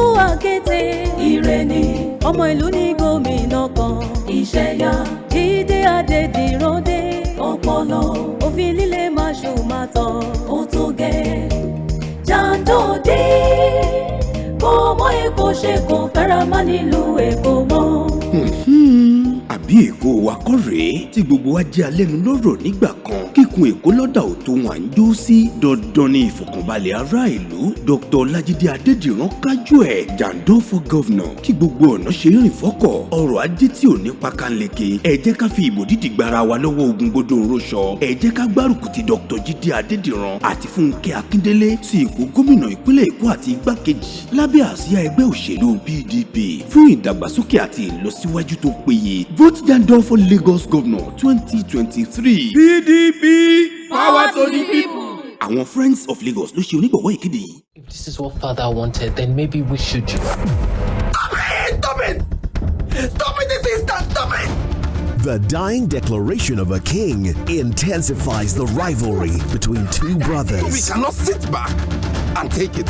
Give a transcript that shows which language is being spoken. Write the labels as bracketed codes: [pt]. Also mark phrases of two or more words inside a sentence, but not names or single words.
[yo] kété ire ni ọmọ ìlú ní gómìnà kan ìṣẹ̀yà Jídé Adédìran dé ọpọlọ òfin líle máa ṣùmàtọ̀ ó tó gẹ́ Jandor dé kọ́mọ Èkó ṣe kò kára má nílùú Èkó mọ́. Àbí Èkó wa kọ́ rèé tí gbogbo wa jẹ́ alẹ́nu lọ́rọ̀ nígbà kan kíkun Èkó lọ́dà ò tó wọn à ń jó sí dandan ní ìfọ̀kànbalẹ̀ ará ìlú. Dr. Ọlájídé Adédìran kájú ẹ̀ [en] Jandor for governor [yo] kí gbogbo ọ̀nà ṣe rìn fọ́kọ̀ ọrọ̀ ajé tí ò ní pákánleke. Ẹ jẹ́ ká fi ìbò dídì gbára wa lọ́wọ́ ogun gbódò ńrọ́ṣọ. Ẹ jẹ́ ká gbárùkù ti Dr. Jídé Adédìran àti Fúnkẹ́ Akíndélé sí ipò gómìnà ìpínlẹ̀ Èkó àti igbákejì lábẹ́ àsíá ẹgbẹ́ òṣèlú PDP fún ìdàgbàsókè àti ìlọsíwájú tó péye. [en] Vote Jandor for Lagos Governor 2023. PDP, power to the people. [yo] Àwọn Friends of Lagos ló ṣe onígbọ̀wọ́ ìkéde yìí. [en] If this is what Father wanted, then maybe we should. Stop it! Stop it this instant! Stop it! The dying declaration of a king intensifies the rivalry between two brothers. We cannot sit back and take it.